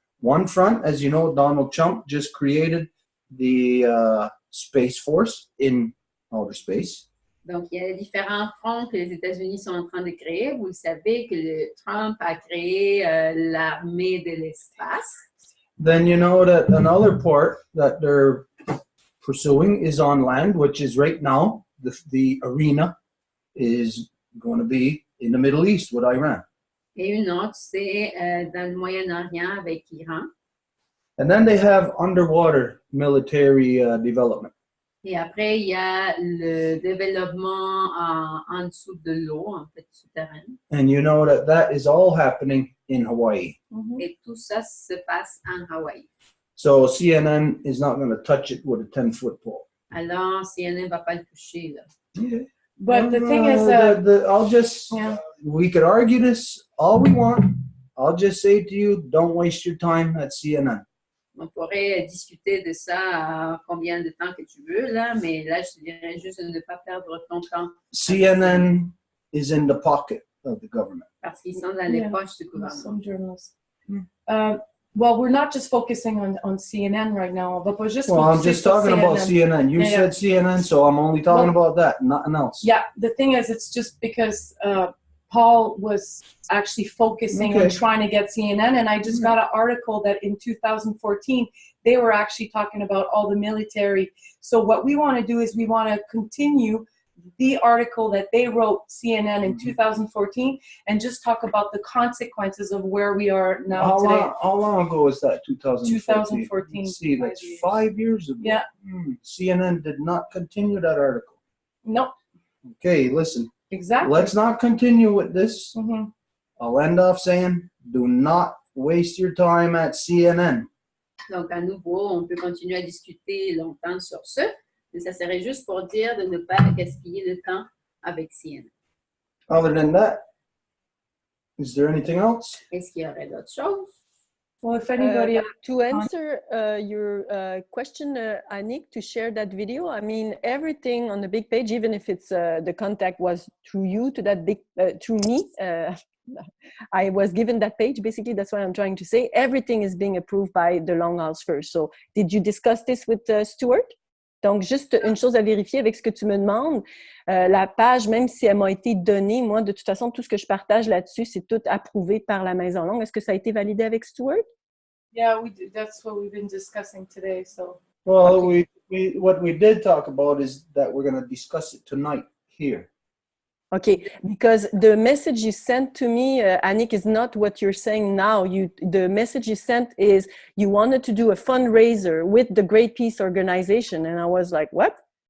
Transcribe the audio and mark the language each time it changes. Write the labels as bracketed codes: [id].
[en] One front, as you know, Donald Trump just created the Space Force in outer space. [fr] Donc, il y a différents fronts que les États-Unis sont en train de créer. Vous le savez que Trump a créé l'armée de l'espace. [en] Then you know that another part that they're pursuing is on land, which is right now, the arena is going to be in the Middle East with Iran. [fr] Et une autre, c'est dans le Moyen-Orient avec l'Iran. [en] And then they have underwater military development. [fr] Et après, il y a le développement en dessous de l'eau, en fait, souterrain. [en] And you know that is all happening in Hawaii. [fr] Et tout ça se passe en Hawaï. [en] So CNN is not going to touch it with a 10-foot pole. [fr] Alors, CNN ne va pas le toucher, là. [en] Yeah. But the thing is, I'll just, we could argue this all we want. I'll just say to you, don't waste your time at CNN. [fr] On pourrait discuter de ça combien de temps que tu veux, là, mais là, je te dirais juste de ne pas perdre ton temps. [en] CNN is in the pocket of the government. [fr] Parce qu'ils sont dans les poches du gouvernement. [en] Some journalists. Well, we're not just focusing on CNN right now, but we're just I'm just talking about CNN. You said CNN, so I'm only talking about that, nothing else. Yeah, the thing is, it's just because Paul was actually focusing on trying to get CNN, and I just got an article that in 2014, they were actually talking about all the military. So what we want to do is we want to continue the article that they wrote, CNN, in 2014, and just talk about the consequences of where we are now today. How long ago was that, 2014? 2014. Let's see, that's 5 years ago. Yeah. CNN did not continue that article. No. Okay, listen. Exactly. Let's not continue with this. I'll end off saying, do not waste your time at CNN. [fr] Donc, à nouveau, on peut continuer à discuter longtemps sur ce, mais ça serait juste pour dire de ne pas gaspiller le temps avec CNN. [en] Other than that, is there anything else? [fr] Est-ce qu'il y aurait d'autres choses? [en] Well, if anybody to answer your question, Annick, to share that video, I mean, everything on the big page, even if it's the contact was through you to that big, through me, I was given that page. Basically, that's what I'm trying to say. Everything is being approved by the Longhouse first. So, did you discuss this with Stuart? [fr] Donc, juste une chose à vérifier avec ce que tu me demandes. La page, même si elle m'a été donnée, moi, de toute façon, tout ce que je partage là-dessus, c'est tout approuvé par la Maison Longue. Est-ce que ça a été validé avec Stuart? [en] Yeah, that's what we've been discussing today. So. Well, what we did talk about is that we're going to discuss it tonight here. Okay, because the message you sent to me, Annick, is not what you're saying now. The message you sent is you wanted to do a fundraiser with the Great Peace Organization, and I was like, what?